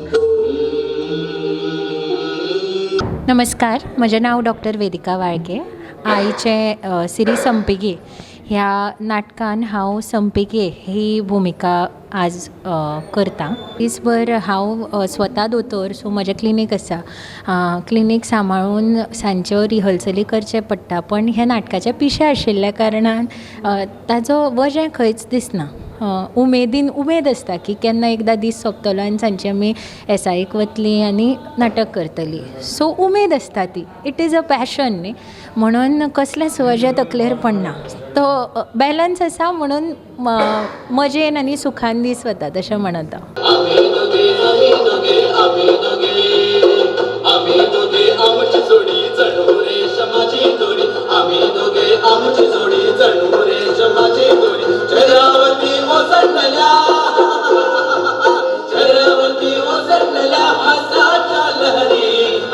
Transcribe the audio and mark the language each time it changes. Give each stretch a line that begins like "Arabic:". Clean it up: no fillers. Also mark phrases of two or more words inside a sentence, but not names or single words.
Marathi: नमस्कार, माझं नाव डॉक्टर वेदिका वाळके.
Konkani: आईचे सिरी संपेगे ह्या नाटकान हांव संपेगे ही भुमिका आज करता. दिसभर हांव स्वता दोतोर, सो म्हजें क्लिनीक आसा. क्लिनीक सांबाळून सांजच्यो रिहर्सली करचें पडटा, पण हे नाटकाचे पिशे आशिल्ल्या कारणान ताजो वजें खंयच दिसना. उमेद आसता की केन्ना एकदां दीस सोंपतलो आनी सांजची आमी एसायेक वतलीं आनी नाटक करतलीं. सो उमेद आसता ती.
English: It is a passion
Konkani: न्ही, म्हणून कसलेंच वजें तकलेर पडना. तो बॅलन्स आसा, म्हणून मजेन आनी सुखान दीस वतात अशें म्हणत हांव.
Marathi: आम्ही दोघे आमची जोडी जणू रेशमाची दोरी. आम्ही दोघे आमची जोडी जणू रेशमाची दोरी. चरावती ओसंडल्या, चरावती ओसंडल्या हासाच्या लहरी.